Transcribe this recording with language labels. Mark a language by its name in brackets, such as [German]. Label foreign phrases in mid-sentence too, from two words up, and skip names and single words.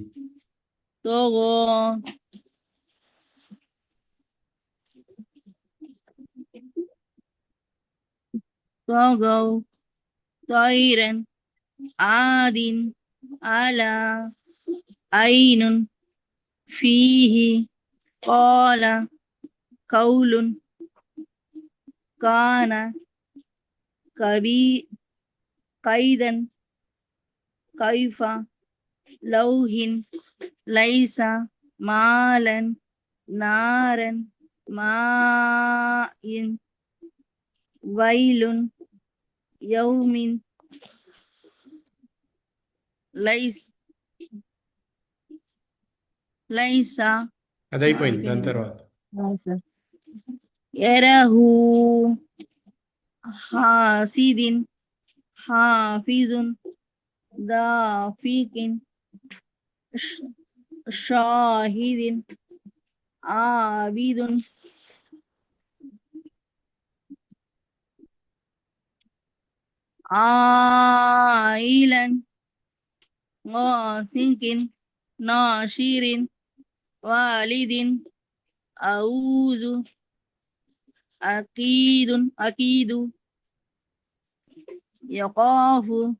[Arabic] تغو تغو طيرا عاد علا عين فيه قال قول كان قيدا كيف لوح ليس مالا نارا ماء ويل يوم ليس [Telugu] అది అయిపోయింది. దాని తర్వాత [Arabic] يره حاسد حافظ دافق شاهد عابد عائلا غاسق ناشر والد أعوذ أكيد يخاف